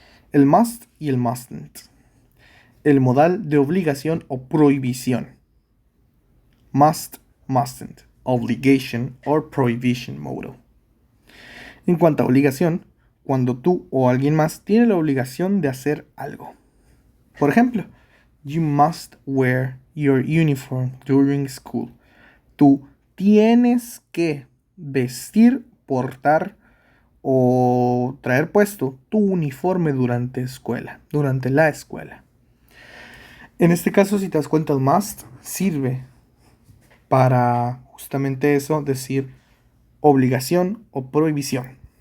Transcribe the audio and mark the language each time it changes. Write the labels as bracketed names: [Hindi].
[Spanish] El must y el mustn't. El modal de obligación o prohibición. [English] Must, mustn't. Obligation or prohibition modal. [Spanish] En cuanto a obligación, cuando tú o alguien más tiene la obligación de hacer algo. Por ejemplo, [English] you must wear your uniform during school. [Spanish] Tú tienes que vestir, portar o traer puesto tu uniforme durante la escuela. En este caso, si te das cuenta, el must sirve para justamente eso, decir obligación o prohibición.